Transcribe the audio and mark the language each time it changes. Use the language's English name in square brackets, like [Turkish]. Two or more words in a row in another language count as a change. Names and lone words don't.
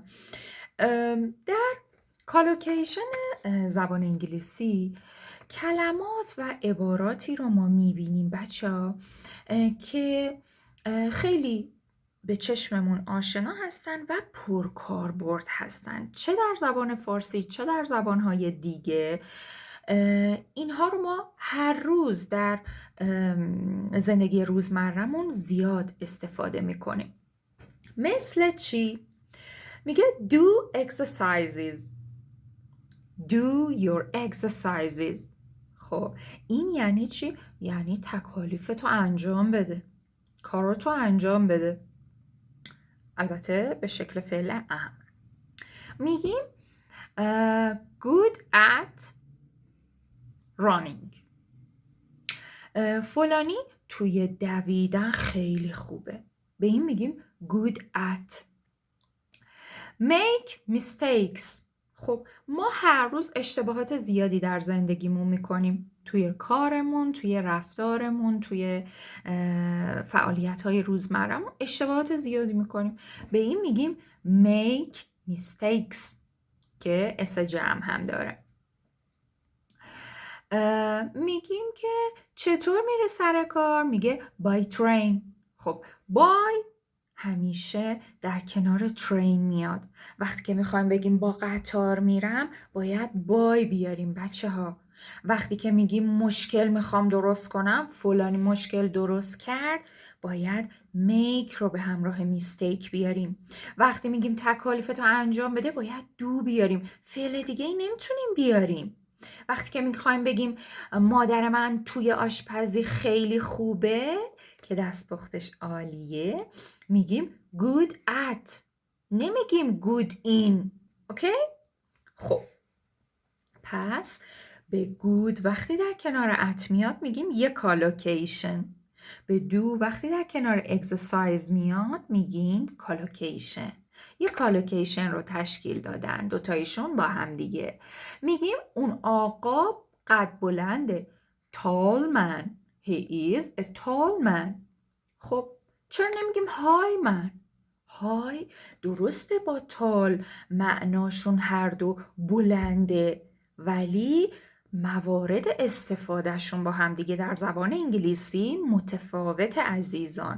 [Persian] در کالوکیشن زبان انگلیسی کلمات و عباراتی رو ما میبینیم بچه ها که خیلی به چشممون آشنا هستن و پرکاربرد هستن، چه در زبان فارسی چه در زبانهای دیگه. اینها رو ما هر روز در زندگی روزمرمون زیاد استفاده میکنیم. مثل چی؟ میگه [English] do exercises. Do your exercises. [Persian] خب این یعنی چی؟ یعنی تکالیفتو انجام بده، کاراتو انجام بده، البته به شکل فعل امر. میگیم [English] good at running. [Persian] فلانی توی دویدن خیلی خوبه، به این میگیم [English] good at. make mistakes. [Persian] خب ما هر روز اشتباهات زیادی در زندگیمون میکنیم، توی کارمون، توی رفتارمون، توی فعالیت‌های روزمرمون اشتباهات زیادی میکنیم، به این میگیم [English] make mistakes [Persian] که اس جمع هم داره. میگیم که چطور میره سر کار؟ میگه [English] by train. [Persian] خب by همیشه در کنار ترین میاد. وقتی که میخوایم بگیم با قطار میرم، باید بای بیاریم بچه ها. وقتی که میگیم مشکل میخوام درست کنم، فلانی مشکل درست کرد، باید make رو به همراه میستیک بیاریم. وقتی میگیم تکالیفتو انجام بده، باید دو بیاریم، فعل دیگه ای نمیتونیم بیاریم. وقتی که میخوایم بگیم مادر من توی آشپزی خیلی خوبه، که دستپختش عالیه، میگیم [English] good at، [Persian] نمیگیم [English] good in. [Persian] اوکی؟ خب پس به good وقتی در کنار at میاد میگیم یک کالوکیشن. به do وقتی در کنار exercise میاد میگیم کالوکیشن. یک کالوکیشن رو تشکیل دادن دوتایشون با هم دیگه. میگیم اون آقا قد بلنده، [English] tall man. He is a tall man. [Persian] خب چرا نمیگیم [English] high man? [Persian] های درسته با تال معناشون هر دو بلنده، ولی موارد استفادهشون با هم دیگه در زبان انگلیسی متفاوت عزیزان.